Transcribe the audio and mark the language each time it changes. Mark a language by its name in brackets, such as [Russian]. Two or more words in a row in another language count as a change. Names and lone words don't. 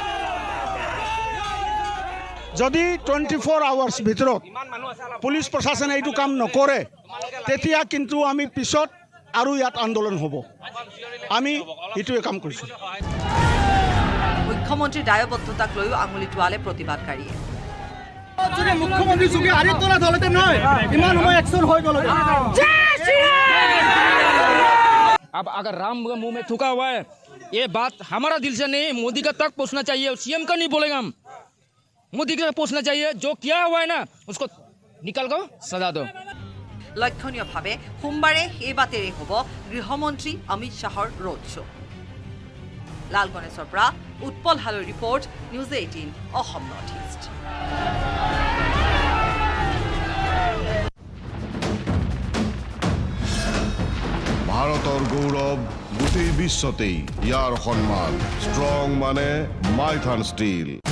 [Assamese] যদি 24 আৱাৰ্ছ ভিতৰত পুলিচ প্ৰশাসনে এইটো কাম নকৰে তেতিয়া কিন্তু আমি পিছত আৰু ইয়াত আন্দোলন হ'ব আমি এইটোৱে কাম কৰিছোঁ মুখ্যমন্ত্ৰীৰ দায়বদ্ধতাক লৈও আঙুলি টোৱালে প্ৰতিবাদকাৰীয়ে মুখ্যমন্ত্ৰী যোগী আদিত্যনাথ হলতে নহয় ইমান সময় একশন হৈ গ'ল [Hindi] अब अगर राम का मुंह में थूका हुआ है ये बात हमारा दिल से नहीं मोदी का तक पहुंचना चाहिए सीएम का नहीं बोलेगा हम मोदी का पहुंचना चाहिए जो किया हुआ है ना उसको निकाल कर सजा दो [Assamese] লক্ষণীয়ভাৱে সোমবাৰে এই বাতেৰে হ'ব গৃহমন্ত্ৰী অমিত শ্বাহৰ [English] road show' [Assamese] লাল গণেশৰ পৰা উৎপল হালৈ ৰিপৰ্ট নিউজ 18 অসম নৰ্থ ইষ্ট ভাৰতৰ গৌৰৱ গোটেই বিশ্বতেই ইয়াৰ সন্মান ষ্ট্ৰং মানে মাইথান ষ্টীল